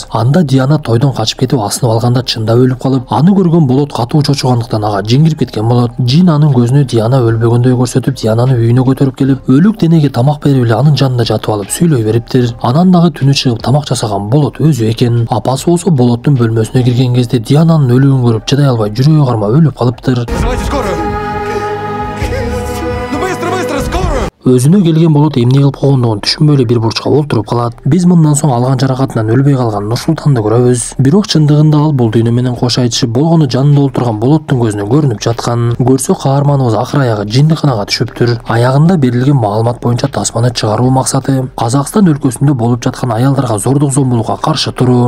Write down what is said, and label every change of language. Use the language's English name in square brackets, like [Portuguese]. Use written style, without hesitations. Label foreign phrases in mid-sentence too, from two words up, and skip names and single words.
[Kyrgyz] Анда Диана тойдон качып кетип асынып алганда чындап өлүп калып, аны көргөн Болот катуу чочугандыктан ага жин кирип кеткен болот. Жин анын көзүнө Диана өлбөгөндөй көрсөтүп, Диананы үйүнө көтөрүп келип, өлүк денеге тамак берип эле анын жанында жатып алып сүйлөй бериптир. Анан дагы түнү чыгып тамак жасаган Болот өзү экен. Апасы болсо Болоттун бөлмөсүнө кирген кезде Диананын өлүгүн көрүп чыдай албай жүрөгү кармап өлүп калыптыр. [Russian] Вызывайте скорую! Ну быстро, скорую! [Kyrgyz] Өзүнө келген Болот эмне кылып койгондугун түшүнбөй эле бир бурчка олтуруп калат. Биз мындан соң алган жаракатынан өлбөй калган Нурсултанды көрөбүз. Бирок чындыгында ал бул дүйнө менен кош айтышып, болгону жанында олтурган Болоттун көзүнө көрүнүп жаткан. Көрсө каарманыбыз акыр аягы жиндиканага түшүптүр. Аягында берилген маалымат боюнча тасманы чыгаруу максаты Казакстан өлкөсүндө болуп жаткан аялдарга зордук зомбулукка каршы туруу.